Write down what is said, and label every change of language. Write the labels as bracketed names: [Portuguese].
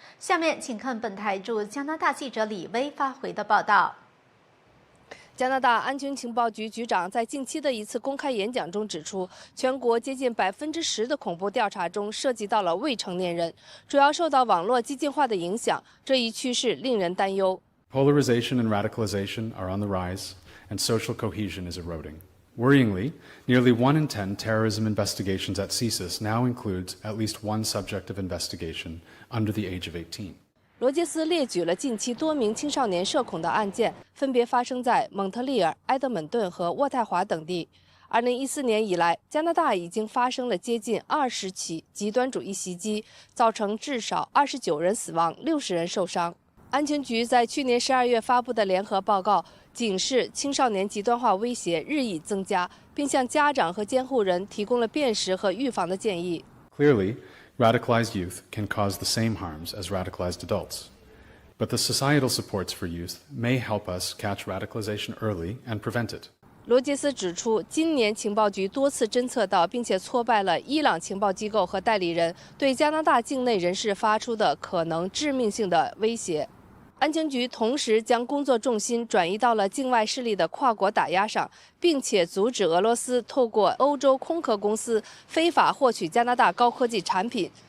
[Chinese] 下面请看本台驻加拿大记者李薇发回的报道。加拿大安全情报局局长在近期的一次公开演讲中指出，全国接近10%的恐怖调查中涉及到了未成年人，主要受到网络激进化的影响。这一趋势令人担忧。 [English] Polarization and radicalization are on the rise, and social cohesion is eroding. Worryingly, nearly 1 in 10 terrorism investigations at CSIS now includes at least one subject of investigation under the age of 18. [Chinese] 罗杰斯列举了近期多名青少年涉恐的案件，分别发生在蒙特利尔、埃德蒙顿和渥太华等地。 2014年以来，加拿大已经发生了接近20起极端主义袭击，造成至少29人死亡，60人受伤。安全局在去年12月发布的联合报告警示青少年极端化威胁日益增加，并向家长和监护人提供了辨识和预防的建议。 [English] Clearly, radicalized youth can cause the same harms as radicalized adults. But the societal supports for youth may help us catch radicalization early and prevent it. [Chinese] 罗杰斯指出，今年情报局多次侦测到并且挫败了伊朗情报机构和代理人对加拿大境内人士发出的可能致命性的威胁。安全局同时将工作重心转移到了境外势力的跨国打压上，并且阻止俄罗斯透过欧洲空壳公司非法获取加拿大高科技产品。